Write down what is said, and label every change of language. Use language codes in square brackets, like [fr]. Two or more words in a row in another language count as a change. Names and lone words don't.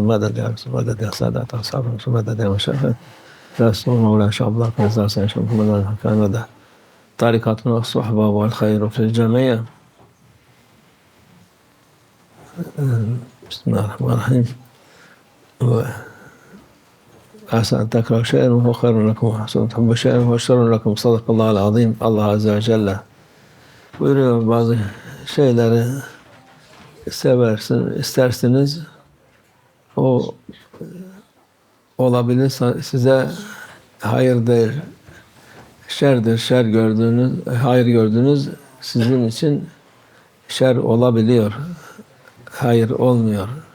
[ar] مدد يا رسول، مدد يا سادات أصحاب الرسول، مدد يا مشايخ لا سور مولانا شاء الله فيصل سيد محمد كان مدى طريقتنا والصحبة والخير في الجميع. بسم الله الرحمن الرحيم. عسى أن تكرهوا شيئا وهو خير لكم، وحسن أن تحبوا شيئا وهو شر لكم. صدق الله العظيم. الله عز وجل [tr] buyuruyor, bazı şeyleri istersiniz, o olabilir, size hayır değil, şerdir. Hayır gördüğünüz sizin için şer olabiliyor, hayır olmuyor.